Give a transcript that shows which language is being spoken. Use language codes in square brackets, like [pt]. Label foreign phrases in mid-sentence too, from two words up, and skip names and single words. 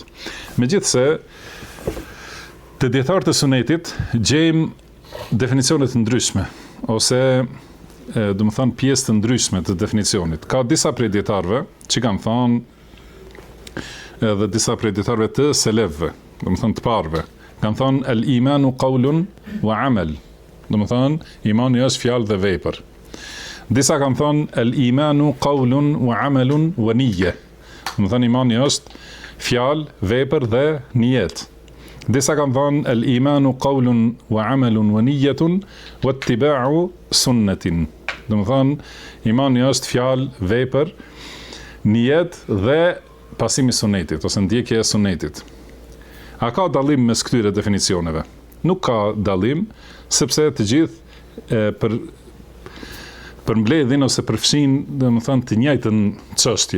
[sq] Megjithse te dietarët e sunetit gjejmë definicione të ndryshme ose do të thënë pjesë të ndryshme të definicionit. Ka disa prej dietarëve që kanë thënë edhe disa prej dietarëve të selefëve, do të thënë të parëve, kanë thënë [ar] الإيمان قول وعمل. [sq] Do të thënë imani është fjalë dhe vepër. Disa kanë thënë [ar] الإيمان قول وعمل ونية. [sq] Do të thënë imani është fjalë, vepër dhe nijet. Disa kanë thënë [ar] الإيمان قول وعمل ونية واتباع سنة. [sq] Do të thënë imani është fjalë, vepër, nijet dhe pasimi sunetit ose ndjekja e sunetit. A ka dallim mes këtyre definicioneve? Nuk ka dallim, sepse të gjithë përmbledhin ose përfshin, domethënë, të njëjtën çështje.